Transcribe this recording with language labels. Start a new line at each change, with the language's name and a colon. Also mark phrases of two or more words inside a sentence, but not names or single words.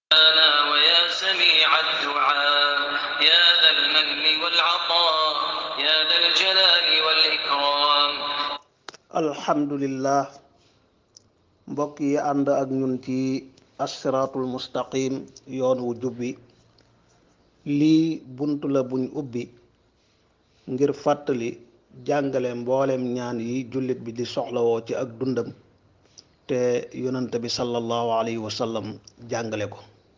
Arabic: ويا سميع الدعاء يا ذا المن والعطاء يا ذا الجلال والإكرام.
Wolof: alhamdulillah mbokk yi ànd ak ñun ci
Arabic: الصراط المستقيم
Wolof: yoon wu jubbi lii buntu la buñ ubbi ngir fàttali jàngale mboolem ñaan yi jullit bi di soxlawoo ci ak dundam te yonante bi
Arabic: صلى الله عليه وسلم
Wolof: jàngale ko.